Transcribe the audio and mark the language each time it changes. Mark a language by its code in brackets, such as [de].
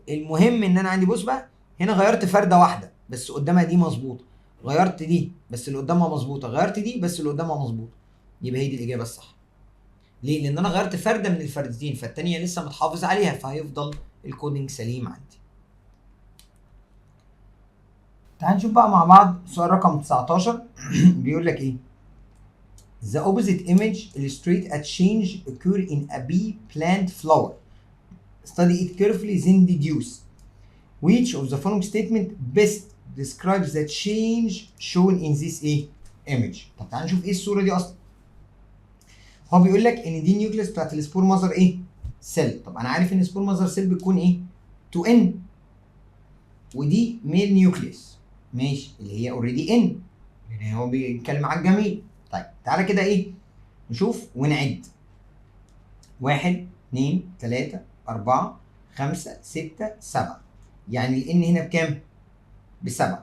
[ar] المهم ان انا عندي، بص بقى هنا غيرت فرده واحده بس قدامها دي مظبوطه، غيرت دي بس اللي قدامها مظبوطه، غيرت دي بس اللي قدامها مظبوطه، يبقى هي دي الاجابه الصح. ليه؟ لان انا غيرت فرده من الفردتين، فالتانيه لسه متحافظ عليها، فهيفضل الكودينج سليم عندي. تعال نشوف بقى مع بعض سؤال رقم 19. بيقول لك ايه؟ [en] The opposite image illustrate a change occur in a bee plant flower. Study it carefully then deduce which of the following statement best describes the change shown in this image. [ar] طب تعال نشوف ايه الصوره دي اصلا. هو بيقول لك ان دي النيوكليس بتاعت السبور ماذر سيل. طب انا عارف ان السبور ماذر سيل بتكون 2N، ودي ميل نيوكليس ماشي اللي هي اوريدي ان، لان هو بيتكلم على الجميل. طيب تعالى كده نشوف ونعد. 1 2 3 4 5 6 7، يعني الان هنا بكام؟ ب7.